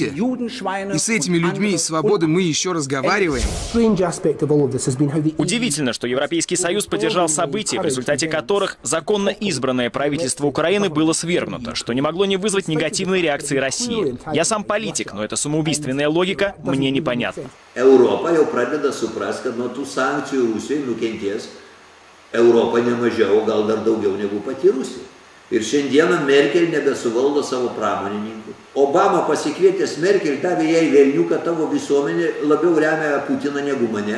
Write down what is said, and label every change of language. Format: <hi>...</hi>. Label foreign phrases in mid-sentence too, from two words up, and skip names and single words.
<ru>И с этими людьми из «Свободы» мы еще разговариваем». Удивительно, что Европейский Союз поддержал события, в результате которых законно избранное правительство Украины было свергнуто, что не могло не вызвать негативной реакции России. Я сам политик, но эта самоубийственная логика мне непонятна.</ru> <lt>Europa jau pradeda suprast, kad nuo tų sankcijų Rusijai nukentės Europa ne mažiau, gal dar daugiau negu pati Rusija. Ir šiandieną Merkel nebesuvaldo savo pramonininkų. Obama pasikvietęs Merkel davė jai velnių, kad tavo visuomenė labiau remia Putiną negu mane.</lt>